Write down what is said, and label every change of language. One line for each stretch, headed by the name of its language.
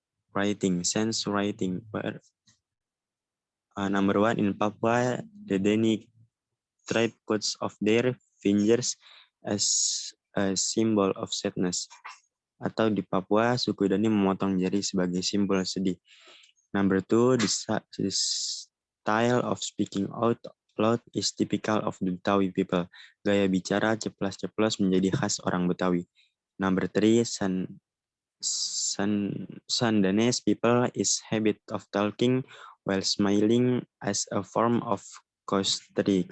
English: Writing, sense writing. Number 1, in Papua, the Dani tribe cuts off their fingers as a symbol of sadness.
Indonesian: Atau di Papua, suku Dani memotong jari sebagai simbol sedih.
English: Number 2, the style of speaking out loud is typical of the Betawi people.
Indonesian: Gaya bicara ceplas-ceplos menjadi khas orang Betawi.
English: Number 3, Sundanese people is habit of talking while smiling as a form of courtesy.